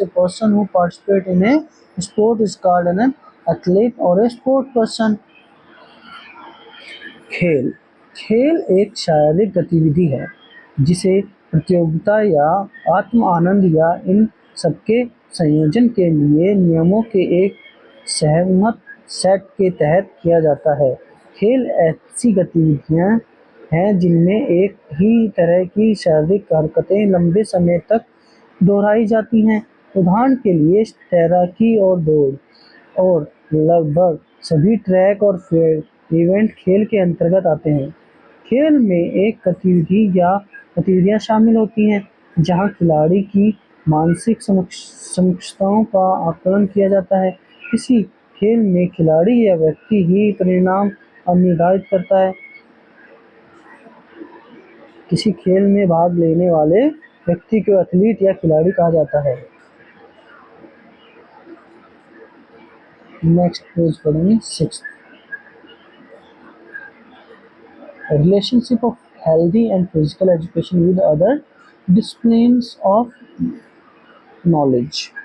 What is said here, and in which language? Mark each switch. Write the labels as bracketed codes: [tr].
[en] A person who participates in a sport is called an athlete or a sport person. [hi] खेल खेल एक शारीरिक गतिविधि है जिसे प्रतियोगिता या आत्म आनंद या इन सबके संयोजन के लिए नियमों के एक सहमत सेट के तहत किया जाता है। खेल ऐसी गतिविधियां हैं जिनमें एक ही तरह की शारीरिक हरकतें लंबे समय तक दोहराई जाती हैं। उदाहरण के लिए तैराकी और दौड़ और लगभग सभी ट्रैक और फील्ड इवेंट खेल के अंतर्गत आते हैं। खेल में एक गतिविधि या गतिविधियां शामिल होती हैं जहां खिलाड़ी की मानसिक क्षमताओं का आकलन किया जाता है। किसी खेल में खिलाड़ी या व्यक्ति ही परिणाम निर्धारित करता है। किसी खेल में भाग लेने वाले व्यक्ति को एथलीट या खिलाड़ी कहा जाता है। [en] next page [hi] पढ़ेंगे [en] 6th relationship of healthy and physical education with other disciplines of knowledge।